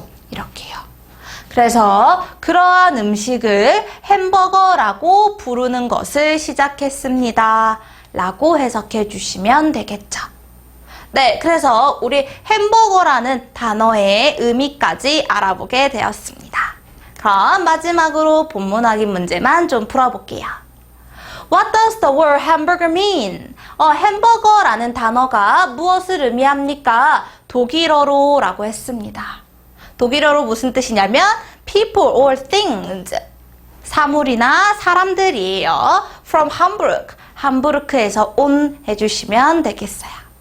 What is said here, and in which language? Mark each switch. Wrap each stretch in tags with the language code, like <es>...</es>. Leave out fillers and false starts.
<ko>이렇게요. 그래서 그러한 음식을 햄버거라고 부르는 것을 시작했습니다. 라고 해석해 주시면 되겠죠. 네, 그래서 우리 햄버거라는 단어의 의미까지 알아보게 되었습니다. 그럼 마지막으로 본문 확인 문제만 좀 풀어볼게요.</ko> <en>What does the word hamburger mean?</en> <ko>햄버거라는 단어가 무엇을 의미합니까? 독일어로 라고 했습니다. 독일어로 무슨 뜻이냐면</ko> <en>people or things,</en> <ko>사물이나 사람들이에요.</ko> <en>From Hamburg,</en> <ko>함부르크에서 온 해주시면 되겠어요.</ko>